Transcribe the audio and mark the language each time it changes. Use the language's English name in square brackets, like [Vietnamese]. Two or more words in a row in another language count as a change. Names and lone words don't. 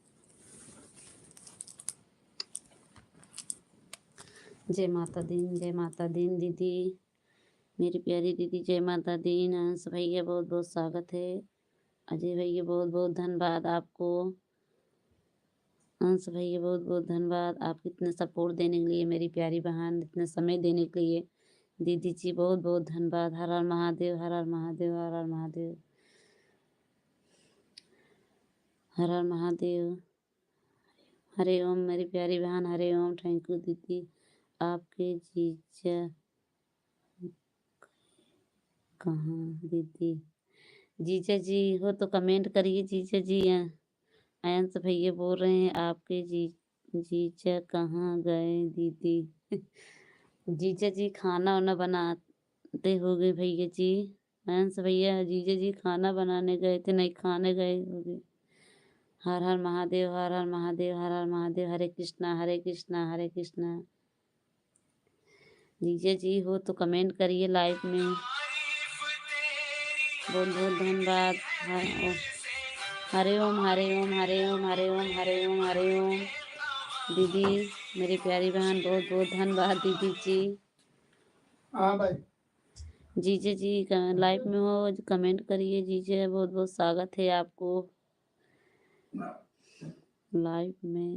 [Hindi] जय माता दी, जय माता दी दीदी, मेरी प्यारी दीदी। जय माता दी। हंस भैया, बहुत बहुत स्वागत है। अजय भैया, बहुत बहुत धन्यवाद आपको। हंस भैया, बहुत बहुत धन्यवाद। आप इतने सपोर्ट देने के लिए मेरी प्यारी बहन, इतने समय देने के लिए दीदी जी, बहुत बहुत धन्यवाद। हर हर महादेव, हर हर महादेव, हर हर महादेव। हर हर महादेव। हरे ओम मेरी प्यारी बहन, हरे ओम। [English] thank you [Hindi] दीदी। आपके जीजा कहाँ दीदी? जीजा जी हो तो कमेंट करिए जीजा जी। अयंत भैया बोल रहे हैं आपके जीजा कहाँ गए दीदी? जीजा जी खाना वाना बनाते हो गए भैया जी। अंश भैया जीजा जी खाना बनाने गए थे, नहीं खाने गए होंगे। हर हर महादेव, हर हर महादेव, हर हर महादेव। हरे कृष्णा हरे कृष्णा हरे कृष्णा। जीजा जी हो तो कमेंट करिए लाइव में। बहुत बहुत धन्यवाद। हरे ओम हरे ओम हरे ओम हरे ओम हरे ओम हरे ओम। दीदी मेरी प्यारी बहन, बहुत बहुत धन्यवाद दीदी जी। हाँ भाई। जीजे जी लाइव में हो, कमेंट करिए जीजे। बहुत बहुत स्वागत है आपको लाइव में।